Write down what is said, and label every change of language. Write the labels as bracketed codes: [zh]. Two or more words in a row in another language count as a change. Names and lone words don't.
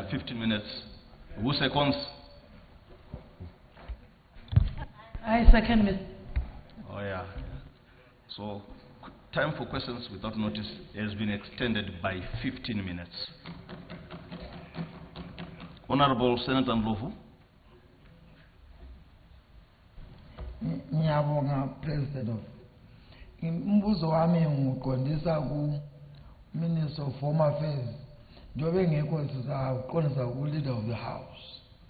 [en] Yeah, 15 minutes. Who seconds? I second, Mr. Oh, yeah. So, time for questions without notice has been extended by 15 minutes. Honorable Senator Ndlovu. [nd] Ngiyabonga, President. Umbuzo wami ngiqondisa ku [en] Minister of Home Affairs. [nd] Njobe ngekho sizaqondisa ku [en] Leader of the House.